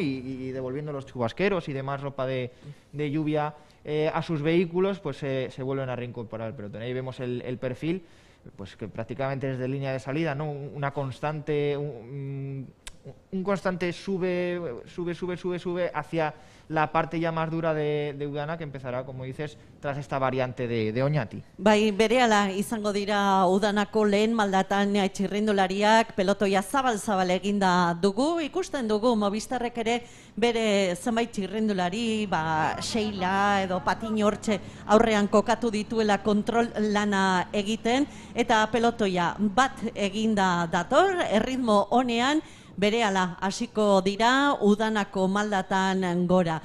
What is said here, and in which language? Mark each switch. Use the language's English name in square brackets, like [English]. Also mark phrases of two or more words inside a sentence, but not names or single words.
[Spanish] Y devolviendo los chubasqueros y demás ropa de lluvia a sus vehículos, pues se vuelven a reincorporar al pelotón. Ahí vemos el perfil, pues que prácticamente desde línea de salida, ¿no? Una constante, un constante sube hacia la parte ya más dura de Udana, que empezará, como dices, tras esta variante de Oñati. [Basque] Bai, berehala izango dira Udanako lehen maldatan txirrindulariak, pelotoia zabal eginda dugu, ikusten dugu Movistarrek ere bere zenbait txirrindulari, Sheila edo Patiño hortxe aurrean kokatu dituela kontrol lana egiten, eta pelotoia bat eginda dator, erritmo honean, berehala hasiko dira Udanako maldatan gora.